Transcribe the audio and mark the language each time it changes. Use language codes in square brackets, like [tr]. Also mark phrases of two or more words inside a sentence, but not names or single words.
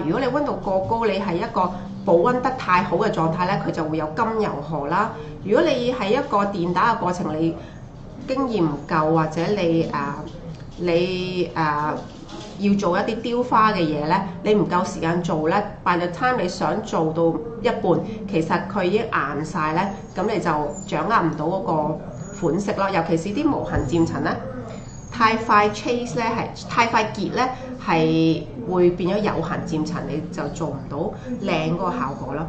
[yue] 如果你溫度過高，你係一個保溫得太好嘅狀態咧，佢就會有甘油荷啦。如果你係一個電打嘅過程，你經驗唔夠或者你要做一啲雕花嘅嘢咧，你唔夠時間做咧 ， [en] by the time [yue] 你想做到一半，其實佢已經硬晒咧，咁你就掌握唔到嗰個款式咯。尤其是啲無痕漸層咧，太快 chase 咧太快結咧，係會變咗有痕漸層，你就做唔到靚嗰個效果咯。